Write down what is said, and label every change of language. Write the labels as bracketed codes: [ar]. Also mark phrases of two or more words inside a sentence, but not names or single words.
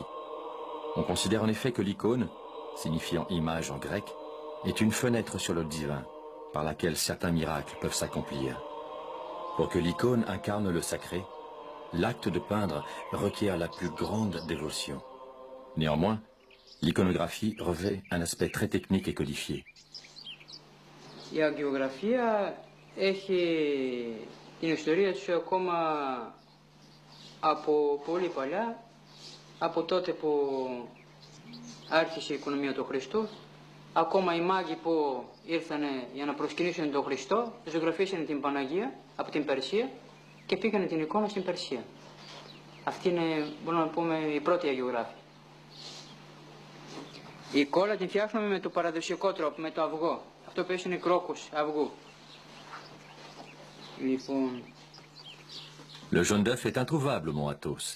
[fr] On considère en effet que l'icône, signifiant image en grec, est une fenêtre sur le divin, par laquelle certains miracles peuvent s'accomplir. Pour que l'icône incarne le sacré, l'acte de peindre requiert la plus grande dévotion. Néanmoins, l'iconographie revêt un aspect très technique et codifié. [el] Η αγγεωγραφία έχει την ιστορία της ακόμα Από πολύ παλιά, από τότε που άρχισε η οικονομία του Χριστού, ακόμα οι μάγοι που ήρθαν για να προσκυνήσουν τον Χριστό, ζωγραφίσαν την Παναγία από την Περσία και πήγανε την εικόνα στην Περσία. Αυτή είναι, μπορούμε να πούμε, η πρώτη αγιογράφη. Η κόλλα την φτιάχνουμε με το παραδοσιακό τρόπο, με το αυγό. Αυτό που είναι κρόκους αυγού. Λοιπόν... [fr] Le jaune d'œuf est introuvable au mont Athos.